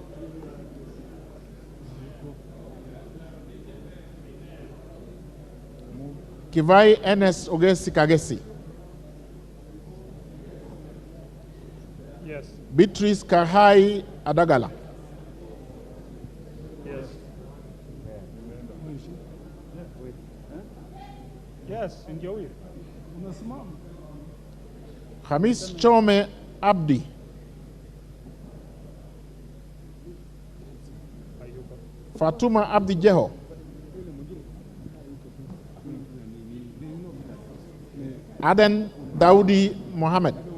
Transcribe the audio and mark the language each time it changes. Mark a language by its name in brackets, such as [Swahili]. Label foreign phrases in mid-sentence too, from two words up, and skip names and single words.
[Swahili] Kivai Enes Ogesi Kagesi. Yes. Beatrice Kahai Adagala. [English] Yes. Yes, [Swahili] ndio huyo. Unasimama. Hamis Chome Abdi. Fatuma Abdi Jeho. Aden Daudi Mohammed.